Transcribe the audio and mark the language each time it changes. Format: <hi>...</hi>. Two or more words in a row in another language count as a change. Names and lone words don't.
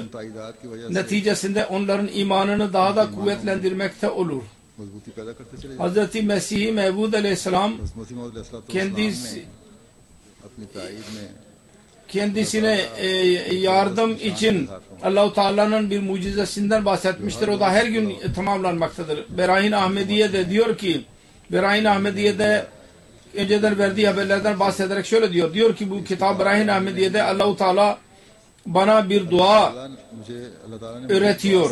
<ur>ताइदाद की वजह से</ur> <tr>neticesinde onların imanını daha da kuvvetlendirmekte olur.</tr> <ur>मजबूती पैदा करते चले</ur> <tr>Hz. Mesih Mevud Aleyhisselam</tr> <ur>मसीह मौद अलैहिस्सलातु</ur> <tr>kendisi</tr> <ur>ने अपनी ताईद में</ur> <tr>kendisine yardım için Allah-u Teala'nın bir mucizesinden bahsetmiştir. O da her gün tamamlanmaktadır. Berahin Ahmediye de diyor ki Berahin Ahmediye'de önceden verdiği haberlerden bahsederek şöyle diyor. Diyor ki bu Kitab-ı Berahin Ahmediye'de Allah-u Teala bana bir dua öğretiyor.</tr>